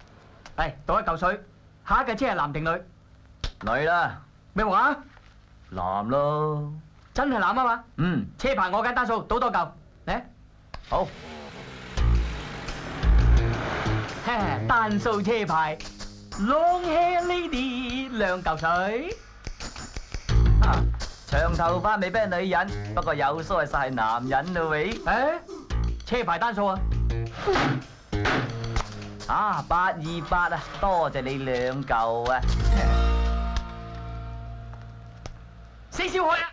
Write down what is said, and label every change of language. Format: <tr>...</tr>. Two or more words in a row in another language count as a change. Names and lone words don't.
<yue>係倒一嚿水，下一架車係男定女？女啦，咩話？男咯。真係男啊嘛？嗯，車牌我揀單數，倒多嚿嚟。好。單數車牌 ，</yue> <en>Long hair lady，</en> <yue>兩嚿水。長頭髮未必係女人，不過有須係實係男人咯喂。誒，車牌單數啊？啊，828啊，多謝你兩嚿啊。死小海啊！</yue>